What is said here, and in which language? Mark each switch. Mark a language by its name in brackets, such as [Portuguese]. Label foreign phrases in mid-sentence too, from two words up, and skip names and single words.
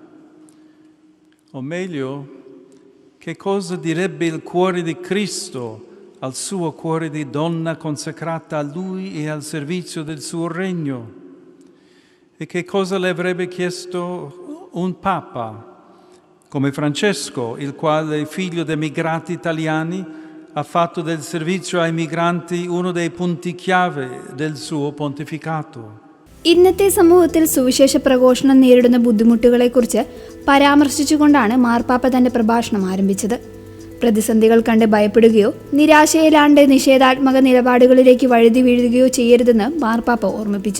[Italian] O meglio, che cosa direbbe il cuore di Cristo al suo cuore di donna consacrata a Lui e al servizio del suo regno? E che cosa le avrebbe chiesto un Papa come Francesco, il quale, figlio di emigrati italiani, ha fatto del servizio ai migranti uno dei punti chiave del suo pontificato. [Malayalam] ഇന്നത്തെ സമൂഹത്തിൽ സുവിശേഷ പ്രഘോഷണം നേരിടുന്ന ബുദ്ധിമുട്ടുകളെക്കുറിച്ച് പരാമർശിച്ചുകൊണ്ടാണ് മാർപ്പാപ്പ തന്റെ പ്രഭാഷണം ആരംഭിച്ചത്. പ്രതിസന്ധികൾ കണ്ട് ഭയപ്പെടുകയോ നിരാശയിലാണ്ട് നിഷേധാത്മക നിലപാടുകളിലേക്ക് വഴുതി വീഴുകയോ ചെയ്യരുതെന്ന് മാർപ്പാപ്പ ഓർമ്മിപ്പിച്ചു.